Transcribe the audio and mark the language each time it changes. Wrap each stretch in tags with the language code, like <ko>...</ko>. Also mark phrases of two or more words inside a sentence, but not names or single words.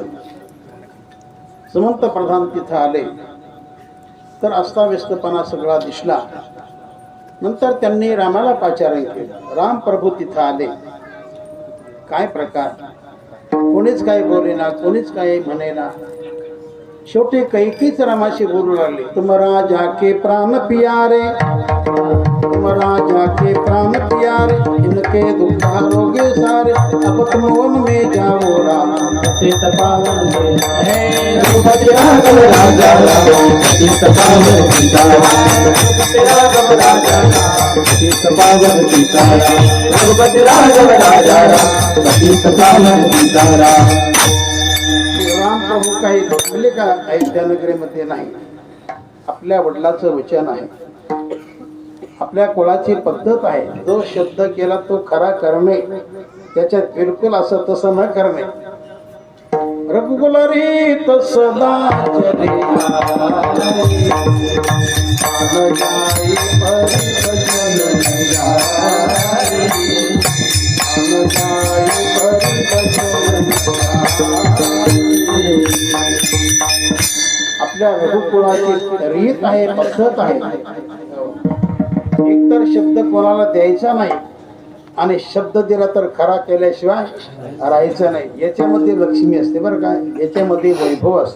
<mr>सुमंत प्रधान तिथं आले तर अस्ताव्यस्तपणा सगळा दिसला. नंतर त्यांनी रामाला पाचारण केलं. राम प्रभू तिथं आले. काय प्रकार, कोणीच काय बोलेना, कोणीच काय म्हणेना. शेवटी कैकेयीच रामाशी बोलू लागले.</mr> <hi>तुम राजा के प्राण प्यारे, तुम राजा के प्राण प्यारे, इनके दुख हरोगे सारे, अब तुम वन में जाओ राम, पतित पावन हे रघुपति राघव राजा राम, पतित पावन सीताराम, रघुपति राघव राजा राम, पतित पावन सीताराम, रघुपति राघव राजा राम, पतित पावन सीताराम.</hi> <mr>राम प्रभू काही बसले का अयोध्यानगरीमध्ये नाही. आपल्या वडिलाचं वचन आहे, आपल्या कुळाची पद्धत आहे. जो शब्द केला तो खरा करणे, त्याच्यात बिलकुल असं तसं न करणे.</mr> <hi>रघुकुल रीत सदा चले आई, आन जाई परी भजन जाई, आन जाई परी भजन जाई.</hi> <mr>आपल्या रघुकुळाची रीत आहे, पद्धत आहे. एकतर शब्द कोणाला द्यायचा नाही, आणि शब्द दिला तर खरा केल्याशिवाय राहायचं नाही. याच्यामध्ये लक्ष्मी असते बरं का, याच्यामध्ये वैभव असतं.</mr>